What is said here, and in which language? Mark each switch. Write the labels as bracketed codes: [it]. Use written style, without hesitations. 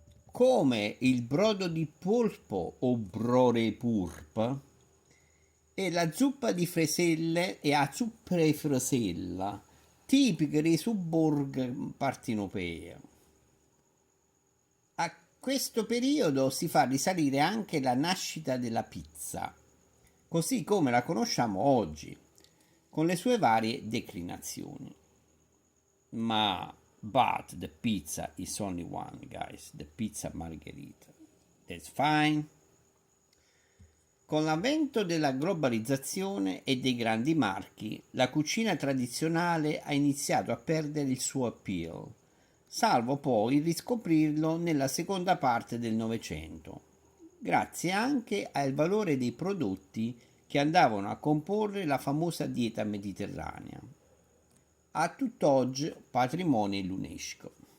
[it] Come il brodo di polpo o brore purp e la zuppa di freselle e la zuppa di fresella, tipiche dei sobborghi partenopei. A questo periodo si fa risalire anche la nascita della pizza, così come la conosciamo oggi, con le sue varie declinazioni. [en] But the pizza is only one, guys, the pizza margherita. That's fine. [it] Con l'avvento della globalizzazione e dei grandi marchi, la cucina tradizionale ha iniziato a perdere il suo appeal, salvo poi riscoprirlo nella seconda parte del Novecento, grazie anche al valore dei prodotti che andavano a comporre la famosa dieta mediterranea, a tutt'oggi patrimonio dell'UNESCO.